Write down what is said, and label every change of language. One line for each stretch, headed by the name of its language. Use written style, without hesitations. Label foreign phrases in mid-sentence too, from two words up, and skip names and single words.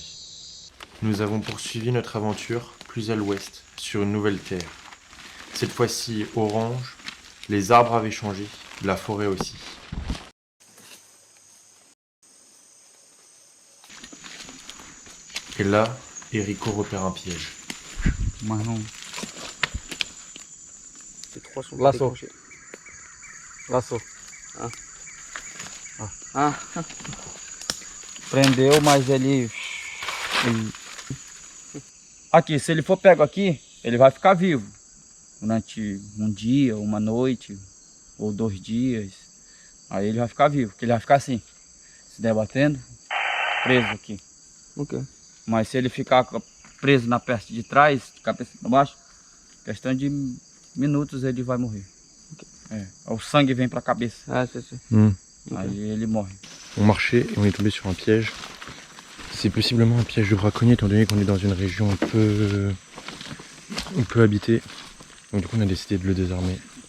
French: Nous avons poursuivi notre aventure plus à l'ouest, sur une nouvelle terre. Cette fois-ci orange, les arbres avaient changé, la forêt aussi. Et là, Erico repère un piège.
Portuguese: Mas não.
French: Les trois sont
Portuguese: Laço.
French: décrochés.
Portuguese: Laçou. Ah, Prendeu, mas ele. Aqui, se ele for pego aqui, ele vai ficar vivo. Durante um dia, uma noite, ou 2 dias. Aí ele vai ficar vivo, porque ele vai ficar assim, se debatendo, preso aqui. ok. Mas se ele ficar preso na parte de trás, de cabeça para baixo, questão de minutos ele vai morrer. O sangue vem para a cabeça,
French: Ah, c'est ça.
Portuguese: aí ele morre.
French: On marchait et on est tombé sur un piège. C'est possiblement un piège de braconnier étant donné qu'on est dans une région un peu habitée. Donc du coup on a décidé de le désarmer.